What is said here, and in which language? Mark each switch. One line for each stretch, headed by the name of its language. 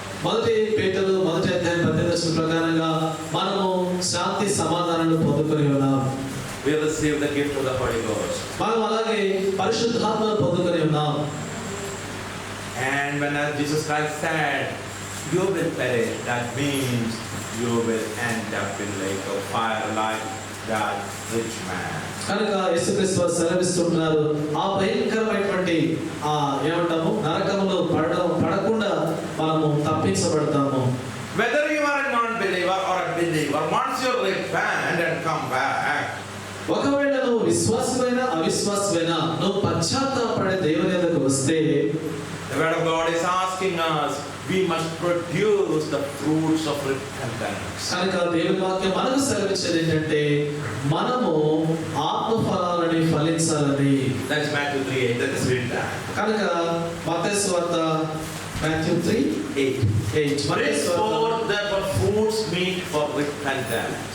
Telugu: మొదటి పేతురు 1వ అధ్యాయం 18వ వచనం ప్రకారంగా మనము శాంతి సమాధానాలను పొందుకొని ఉన్నాం.
English: We receive the gift of the Holy Ghost.
Telugu: మనం అలాగే పరిశుద్ధాత్మను పొందుకొని ఉన్నాం.
English: And when Jesus Christ said, "You will perish," that means you will end up in lake of fire like that rich man.
Telugu: కనుక యేసుక్రీస్తు వారు సెలవిస్తున్నారు, ఆ భయంకరమైనటువంటి ఏమంటాము నరకములో పడకుండా మనము తప్పించబడతాము.
English: Whether you are a non-believer or a believer, once you repent and come back,
Telugu: ఒకవేళ నువ్వు విశ్వాసమైనా అవిశ్వాసమైనా నువ్వు పశ్చాత్తాపడి దేవుని యొద్దకు వస్తే,
English: the word of God is asking us, we must produce the fruits of repentance.
Telugu: కనుక దేవుని వాక్యం మనకు సెలవిచ్చేది ఏంటంటే మనము ఆత్మ ఫలాలని ఫలించాలని.
English: That is Matthew 3:8. That is read that.
Telugu: కనుక మత్తయి సువార్త Matthew 3:8.
English: Bring forth therefore fruits meet for repentance.